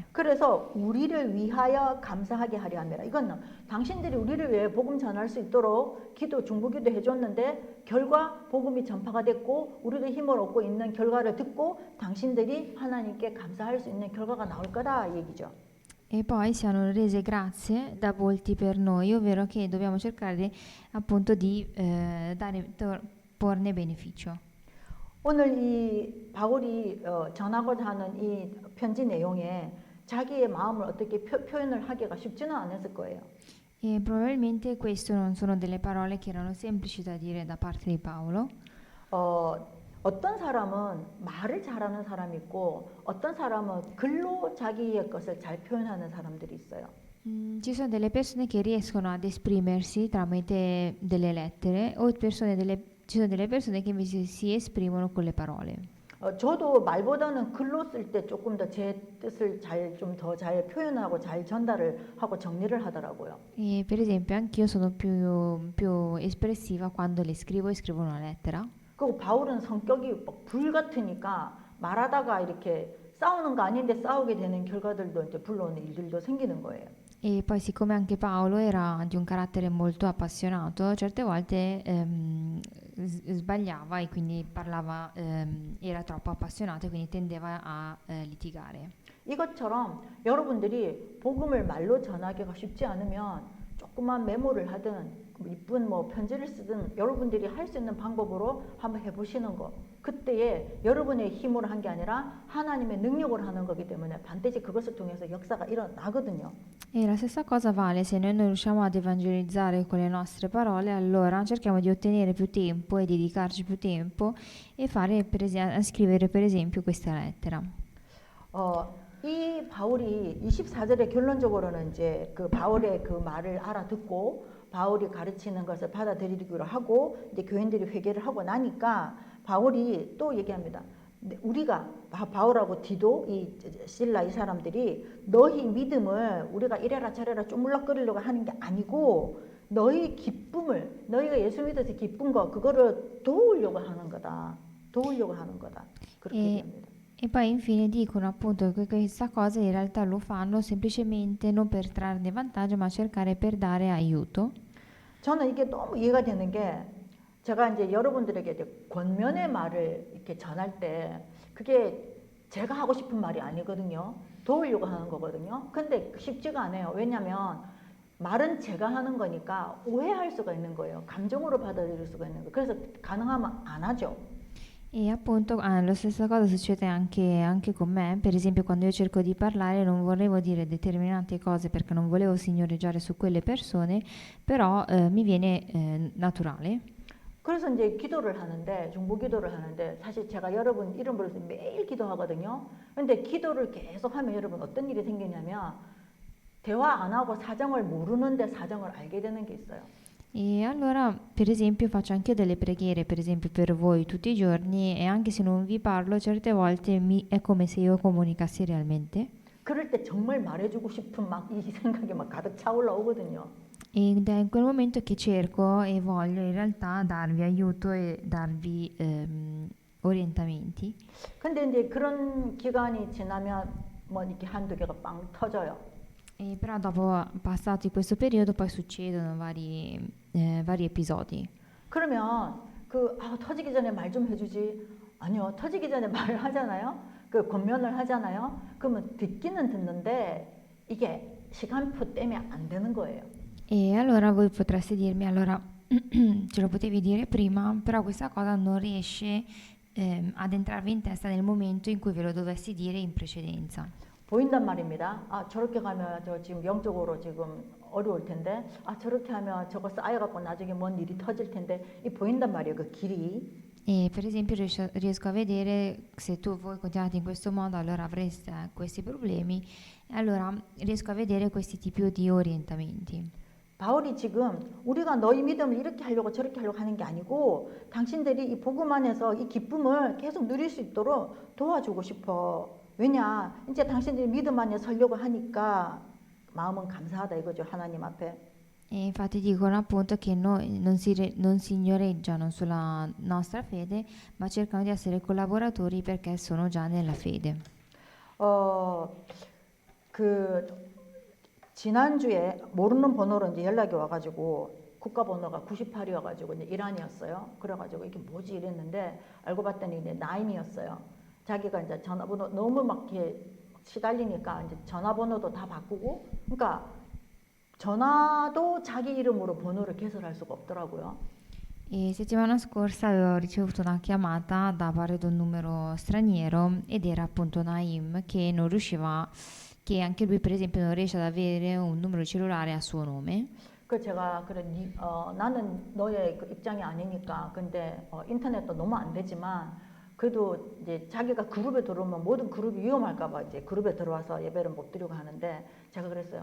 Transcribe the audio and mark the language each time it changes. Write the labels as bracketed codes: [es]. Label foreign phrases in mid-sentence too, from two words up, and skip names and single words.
[ko] 그래서 우리를 위하여 감사하게 하려 함이라. 이건 당신들이 우리를 위해 복음 전할 수 있도록 기도 중보기도 해줬는데 결과 복음이 전파가 됐고 우리도 힘을 얻고 있는 결과를 듣고 당신들이 하나님께 감사할 수 있는 결과가 나올 거다 얘기죠. [it] E poi si hanno rese grazie da molti per noi, ovvero che dobbiamo cercare appunto di porne beneficio. [ko] 오늘 이 바울이 전하고자 하는 이 편지 내용에 자기의 마음을 어떻게 표현을 하기가 쉽지는 않았을 거예요. [it] E probabilmente queste non sono delle parole che erano semplici da dire da parte di Paolo. [ko] 어떤 사람은 말을 잘하는 사람이 있고 어떤 사람은 글로 자기의 것을 잘 표현하는 사람들이 있어요. [it] Ci sono delle persone che riescono ad esprimersi tramite delle lettere o ci sono delle persone che invece si esprimono con le parole. [ko] 저도 말보다는 글로 쓸 때 조금 더 제 뜻을 좀 더 잘 표현하고 잘 전달을 하고 정리를 하더라고요. [it] E per esempio anch'io sono più espressiva quando le scrivo e scrivo una lettera. [ko] 그리고 바울은 성격이 불 같으니까 말하다가 이렇게 싸우는 거 아닌데 싸우게 되는 결과들도 이제 불러오는 일들도 생기는 거예요. [it] E poi siccome anche Paolo era di un carattere molto appassionato, certe volte sbagliava e quindi parlava, era troppo appassionato e quindi tendeva a litigare. [ko] 이것처럼 여러분들이 복음을 말로 전하기가 쉽지 않으면 조그만 메모를 하든 이쁜 편지를 쓰든 여러분들이 할 수 있는 방법으로 한번 해보시는 거. 그때에 여러분의 힘으로 한 게 아니라 하나님의 능력으로 하는 거기 때문에 반드시 그것을 통해서 역사가 일어나거든요. [it] E la stessa cosa vale se noi non riusciamo ad evangelizzare con le nostre parole, allora cerchiamo di ottenere più tempo e dedicarci più tempo e scrivere per esempio questa lettera. [ko] 이 바울이 24절에 결론적으로는 이제 그 바울의 그 말을 알아듣고 바울이 가르치는 것을 받아들이기로 하고 이제 교인들이 회개를 하고 나니까 바울이 또 얘기합니다. 우리가 바울하고 디도 이 실라 이 사람들이 너희 믿음을 우리가 이래라 저래라 쪼물락거리려고 하는 게 아니고 너희 기쁨을 너희가 예수 믿어서 기쁜 거 그거를 도우려고 하는 거다. 도우려고 하는 거다. 그렇게 얘기합니다. [it] E poi infine dicono appunto che questa cosa in realtà lo fanno semplicemente non per trarne vantaggio ma cercare per dare aiuto. [ko] 저는 이게 너무 이해가 되는 게 제가 이제 여러분들에게 이제 권면의 말을 이렇게 전할 때 그게 제가 하고 싶은 말이 아니거든요. 도우려고 하는 거거든요. 근데 쉽지가 않아요. 왜냐면 말은 제가 하는 거니까 오해할 수가 있는 거예요. 감정으로 받아들일 수가 있는 거예요. 그래서 가능하면 안 하죠. [it] E appunto la stessa cosa succede anche con me, per esempio quando io cerco di parlare non volevo dire determinate cose perché non volevo signoreggiare su quelle persone, però mi viene naturale. [ko] 그래서 이제 기도를 하는데 중보 기도를 하는데 사실 제가 여러분 이름 부르면서 매일 기도하거든요. 근데 기도를 계속 하면 여러분 어떤 일이 생기냐면 대화 안 하고 사정을 모르는데 사정을 알게 되는 게 있어요. [it] E allora, per esempio, faccio anche delle preghiere, per esempio per voi tutti i giorni e anche se non vi parlo, certe volte è come se io comunicassi realmente. [ko] 그럴 때 정말 말해주고 싶은 막 이 생각이 막 가득 차올라 오거든요. [it] Ed è in quel momento che cerco e voglio in realtà darvi aiuto e darvi orientamenti. [ko] 근데 이제 그런 기간이 지나면 뭐 이렇게 한두 개가 빵 터져요. [it] E però dopo passati questo periodo poi succedono vari episodi. [ko] 그러면 터지기 전에 말 좀 해주지. 아니요, 터지기 전에 말을 하잖아요. 그 권면을 하잖아요. 그러면 듣기는 듣는데 이게 시간표 때문에 안 되는 거예요. [it] E allora voi potreste dirmi, allora ce lo potevi dire prima, però questa cosa non riesce ad entrarvi in testa nel momento in cui ve lo dovessi dire in precedenza. [ko] 보인단 말입니다. 저렇게 가면 저 지금 영적으로 지금 어려울 텐데, 저렇게 하면 저거 쌓여갖고 나중에 뭔 일이 터질 텐데, 이 보인단 말이에요, 그 길이. [it] E per esempio riesco a vedere se voi continuate in questo modo allora avreste questi problemi, allora riesco a vedere questi tipi di orientamenti. [ko] 바울이 지금 우리가 너희 믿음을 이렇게 하려고 저렇게 하려고 하는 게 아니고 당신들이 이 복음 안에서 이 기쁨을 계속 누릴 수 있도록 도와주고 싶어. 왜냐? 이제 당신들이 믿음 안에 서려고 하니까 마음은 감사하다 이거죠. 하나님 앞에. [it] E infatti dicono appunto che non si ignoreggiano sulla nostra fede, ma cercano di essere collaboratori perché sono già nella fede. [ko] 어, 그 지난주에 모르는 번호로 이제 연락이 와가지고 국가번호가 98이어가지고 이제 이란이었어요. 그래가지고 이게 뭐지 이랬는데 알고 봤더니 이제 나임이었어요. 자기가 이제 전화번호 너무 막 이렇게 시달리니까 이제 전화번호도 다 바꾸고, 그러니까 전화도 자기 이름으로 번호를 개설할 수가 없더라고요. [it] E settimana scorsa avevo ricevuto una chiamata da parte di un numero straniero ed era appunto Naim che non riusciva, che anche lui per esempio non riesce ad avere un numero di cellulare a suo nome. [ko] 그 제가 그래 나는 너의 그 입장이 아니니까 근데 인터넷도 너무 안 되지만 그래도 이제 자기가 그룹에 들어오면 모든 그룹이 위험할까봐 이제 그룹에 들어와서 예배를 못 드리고 하는데 제가 그랬어요.